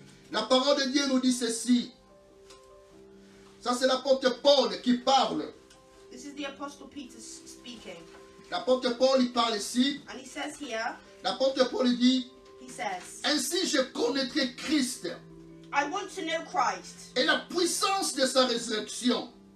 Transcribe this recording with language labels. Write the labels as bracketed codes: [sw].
[fr] La parole de Dieu nous dit ceci. Ça c'est l'apôtre Paul qui parle. [en] This is the Apostle Peter speaking. [fr] L'apôtre Paul il parle ici. [en] And he says here, [fr] L'apôtre Paul il dit, [en] he says, [fr] ainsi je connaîtrai Christ [en] I want to know Christ [fr] et la puissance de sa résurrection